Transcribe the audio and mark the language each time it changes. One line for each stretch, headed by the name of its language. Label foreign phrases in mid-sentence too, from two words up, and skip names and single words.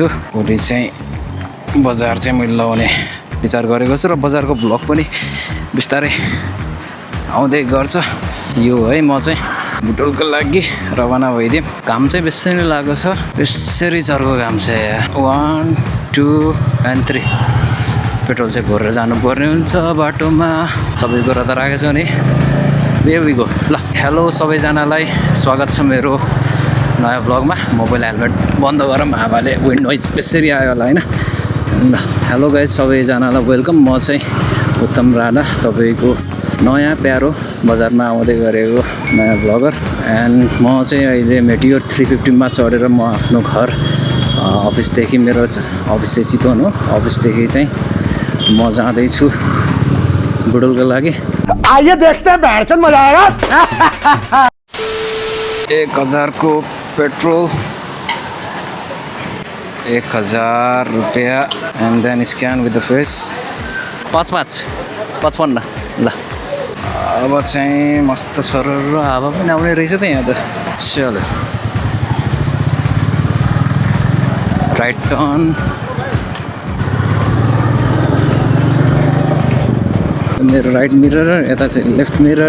Nepali: भोलि चाहिँ बजार चाहिँ मैले लगाउने विचार गरेको छु र बजारको भ्लग पनि बिस्तारै आउँदै गर्छ। यो है म चाहिँ बुटोलको लागि रवाना भइदिउँ। काम चाहिँ बेसी नै लागेको छ, बेसरी चर्को काम छ। 1 2 and 3 पेट्रोल चाहिँ भरेर जानुपर्ने हुन्छ बाटोमा। सबै कुरा त राखेको छु नि।
English: There we go।
Nepali: ल हेलो सबैजनालाई, स्वागत छ मेरो नयाँ भ्लगमा। मोबाइल हेलमेट बन्द गरौँ, हावाले
English: wind noise
Nepali: बेसरी आयो होला होइन। ल
English: hello guys
Nepali: सबैजनालाई वेलकम। म चाहिँ उत्तम राणा, तपाईँको नयाँ प्यारो बजारमा आउँदै गरेको नयाँ भ्लगर। एन्ड म चाहिँ अहिले मेटियोर 350 मा चढेर म आफ्नो घर अफिसदेखि, मेरो अफिस चाहिँ चितवन हो, अफिसदेखि चाहिँ म जाँदैछु बुटोलको लागि।
Hindi: आइए देखते हैं बैठन मजा आएगा।
Nepali: 1000 को पेट्रोल, 1000 रुपया
English: and then scan with the face.
Nepali: 55 ल अब चाहिँ मस्त सरर हावा पनि आउने रहेछ त यहाँ त।
English: चलो right turn.
Nepali: मेरो
English: right mirror,
Nepali: यता चाहिँ
English: left mirror.